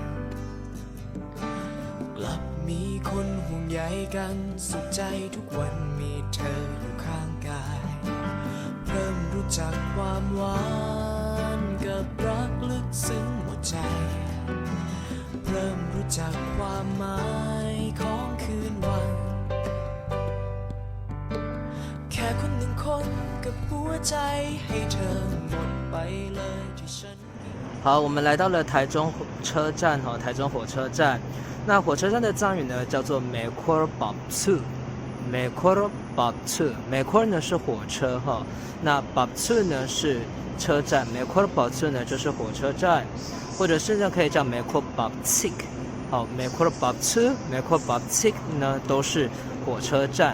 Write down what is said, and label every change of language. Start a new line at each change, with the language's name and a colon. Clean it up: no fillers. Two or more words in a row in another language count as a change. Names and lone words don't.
Thai: กลับมีคนห่วงใยกันสุขใจทุกวันมีเธออยู่ข้างกายเริ่มรู้จักความหวานกับรักลึกซึ้งหมดใจเริ่มรู้จักความหมายของคืนวันแค่คนหนึ่งคนกับหัวใจให้เธอหมดไปเลยที่ฉัน
Chinese: 好，我们来到了台中车站哈，台中火车站。那火车站的藏语呢叫做
Tibetan: མེ་འཁོར་བབས་ཚུགས, མེ་འཁོར་བབས་ཚུགས,
Chinese: Mekor 呢是火车哈，那 Bapsu 呢是车站 ，
Tibetan: མེ་འཁོར་བབས་ཚུགས
Chinese: 呢就是火车站，或者甚至可以叫
Tibetan: མེ་འཁོར་བབས་ཚིགས,
Chinese: 好 ，
Tibetan: མེ་འཁོར་བབས་ཚུགས, མེ་འཁོར་བབས་ཚིགས
Chinese: 呢都是火车站。